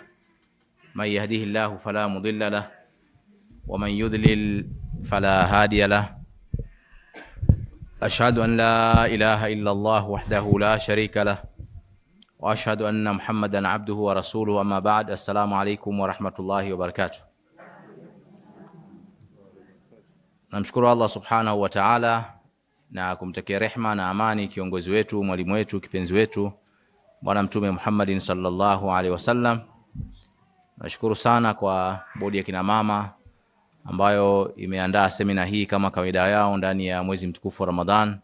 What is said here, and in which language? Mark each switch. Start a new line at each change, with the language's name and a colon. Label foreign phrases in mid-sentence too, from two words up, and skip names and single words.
Arabic: من يهده الله فلا مضل له ومن يضلل فلا هادي له. أشهد أن لا إله إلا الله وحده لا شريك له وأشهد أن محمدا عبده ورسوله. أما بعد. السلام عليكم ورحمة الله وبركاته.
Swahili: Namshukuru Allah
Arabic: سبحانه وتعالى
Swahili: na kumtakia rehma na amani kiongozi wetu, mwalimu wetu, kipenzi wetu, Bwana Mtume Muhammadin
Arabic: صلى الله عليه وسلم.
Swahili: Nashukuru sana kwa bodi ya kina mama ambayo imeandaa semina hii kama kawaida yao ndani ya mwezi mtukufu wa Ramadhan.